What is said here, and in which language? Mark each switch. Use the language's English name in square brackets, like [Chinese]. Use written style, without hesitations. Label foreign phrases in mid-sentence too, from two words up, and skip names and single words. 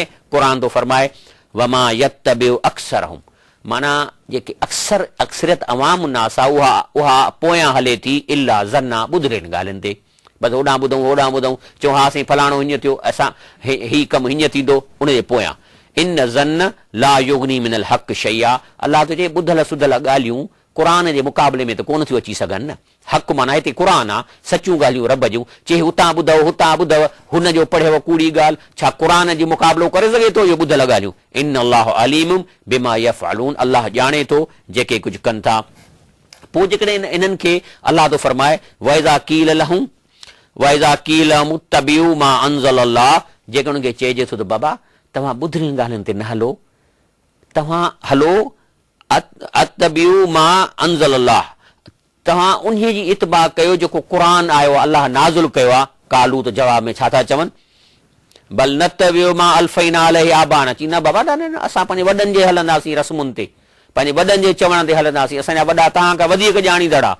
[Sindhi] क़ुर थो फरमाए [Arabic] وما يتبع أكثرهم, [Sindhi] माना जेके अक्सरियत अवाम नास आहे उहा पोयां हले थी [Arabic] إلا ظنا, [Sindhi] ॿुधरनि ॻाल्हियुनि ते, बसि होॾां ॿुधूं होॾां ॿुधूं, चऊं हा साईं फलाणो हीअं थियो, असां ही कमु हीअं थींदो, उनजे पोयां [Arabic] إن الظن لا يغني من الحق شيئا, [Sindhi] अलाह तो चए ॿुधल सुधल ॻाल्हियूं क़ुर जे मुक़ाबले में त कोन थियूं अची सघनि न। हक़ माना हिते क़ुर आहे, सचियूं ॻाल्हियूं रब जूं, चए हुतां ॿुधव हुतां ॿुधव, हुन जो पढ़ियव कूड़ी ॻाल्हि, छा क़ुर जो मुक़ाबिलो करे सघे थो इहो ॿुधल ॻाल्हियूं? [Arabic] إن الله عليم بما يفعلون, [Sindhi] अल्लाह ॼाणे थो जेके कुझु कनि था। पोइ जेकॾहिं इन्हनि खे अल्लाह थो फरमाए [Arabic] وإذا قيل لهم وإذا قيل اتبعوا ما أنزل الله, [Sindhi] जेकॾहिं उनखे चइजे थो त बाबा तव्हां ॿुधरियुनि ॻाल्हियुनि ते न हलो, तव्हां हलो [Arabic] اتبعوا ما أنزل الله, [Sindhi] तव्हां उन जी इतबा कयो जेको क़ुर आयो आहे, अलाह नाज़िल कयो आहे। कालू त जवाब में छा था चवनि? [Arabic] بل نتبع ما ألفينا عليه آباءنا, [Sindhi] चई न बाबा न असां पंहिंजे वॾनि जे हलंदासीं रस्मुनि ते, पंहिंजे वॾनि जे चवण ते हलंदासीं, असांजा वॾा तव्हां खां वधीक ॼाणींदड़ आहे।